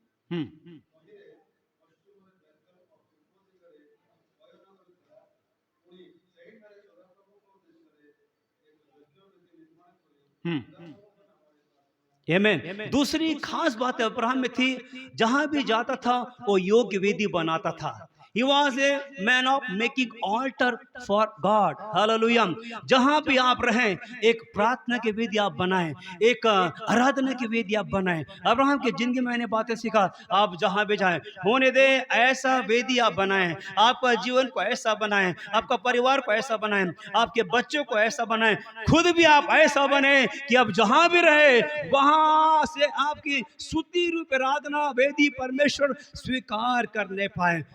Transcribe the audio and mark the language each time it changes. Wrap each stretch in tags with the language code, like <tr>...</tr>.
<hi>हम्म हम्म आमीन। दूसरी खास बात अब्राहम में थी, जहां भी जाता था वो योग्य वेदी बनाता था।</hi> <en>He was a man of making altar for God. Hallelujah.</en> <hi>जहां भी आप रहें, एक प्रार्थना की वेदी आप बनाएं, एक आराधना की वेदी आप बनाएं। अब्राहम की जिंदगी में मैंने बातें सीखा, आप जहां भी जाएं, होने दे ऐसा वेदी आप बनाएं, आपका जीवन को ऐसा बनाएं, आपका परिवार को ऐसा बनाएं, आपके बच्चों को ऐसा बनाएं, खुद भी आप ऐसा बने कि आप जहां भी रहे वहां से आपकी स्तुति रूप आराधना वेदी परमेश्वर स्वीकार करने पाए।</hi>